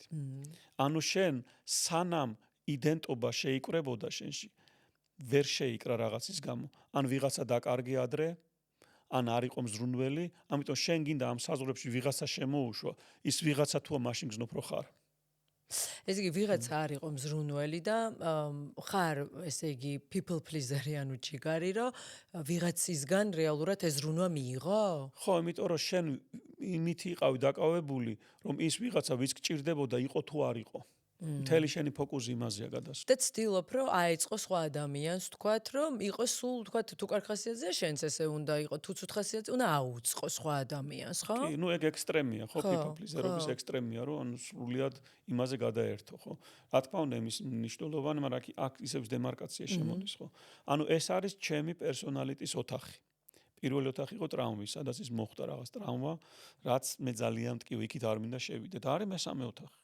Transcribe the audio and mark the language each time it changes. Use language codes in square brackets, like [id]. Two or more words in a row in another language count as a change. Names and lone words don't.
[ka] ანუ შენ სანამ იდენტობა შეიკრებოდა შენში, ვერ შეიკრა რაღაცის გამო. ან ვიღაცა დაკარგი ადრე, ან არ იყო მზრუნველი, ამიტომ შენ გინდა ამ საზღვრებში ვიღაცა შემოუშვა, ის ვიღაცა თუა მაშინ გზნობ რო ხარ. ესე იგი ვიღაცა არ იყო მზრუნველი და ხარ, ესე იგი [en] people pleaser- [ka] ი ანუ ჯიგარი, რომ ვიღაცისგან რეალურად ეს ზრუნვა მიიღო? ხო, იმიტომ რომ შენ იმით იყავი დაკავებული, რომ ის ვიღაცა ვის გჭირდებოდა, იყო თუ არ იყო. მთელი შენი ფოკუსი იმაზეა გადასული. და ცდილობ, რომ აეწყო სხვა ადამიანს, თქვათ, რომ იყოს სულ, თქვათ, თუ კარგ ხასიათზეა, შენც ესე უნდა იყოს, თუ ცუდ ხასიათზე, უნდა აუწყო სხვა ადამიანს, ხო? კი, ეგ ექსტრემია, ხო, [en] people pleaser- [ka] ობის ექსტრემია, რომ ანუ სრულიად იმაზე გადაერთო, ხო? რა თქმა უნდა, იმის მნიშვნელოვანი, მაგრამ აქ ისევ დემარკაცია შემოდის, ხო? ანუ ეს არის ჩემი პერსონალიტის ოთახი. პირველი ოთახი იყო ტრაუმის, სადაც ის მოხდა რაღაც ტრაუმა, რაც მე ძალიან მტკივ იქით არ მინდა შევიდე და არის მესამე ოთახი.